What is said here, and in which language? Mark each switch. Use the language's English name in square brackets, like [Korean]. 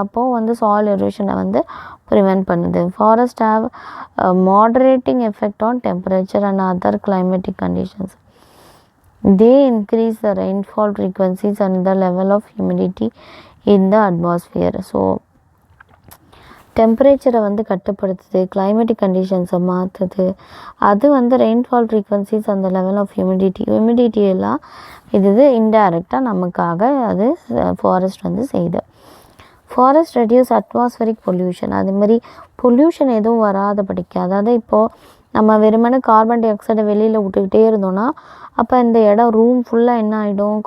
[Tamil] அப்போது வந்து சாயில் எரோஷனை வந்து ப்ரிவென்ட் பண்ணுது. [English] Forest have moderating effect on temperature and other climatic conditions. They increase the rainfall frequencies and the level of humidity in the atmosphere. [Tamil] So டெம்பரேச்சரை வந்து கட்டுப்படுத்துது, climatic கண்டிஷன்ஸை மாற்றுது. அது வந்து rainfall frequencies, அந்த level of humidity எல்லாம் இது இன்டைரக்டாக நமக்காக அது ஃபாரஸ்ட் வந்து செய்யுது. [English] Forest reduce atmospheric pollution. [Tamil] அது மாதிரி பொல்யூஷன் எதுவும் வராதபடிக்கு, அதாவது இப்போது நம்ம வெறுமனே கார்பன் டை ஆக்சைடை வெளியில் விட்டுக்கிட்டே இருந்தோம்னா அப்போ இந்த இடம் ரூம் ஃபுல்லாக என்ன ஆகிடும்?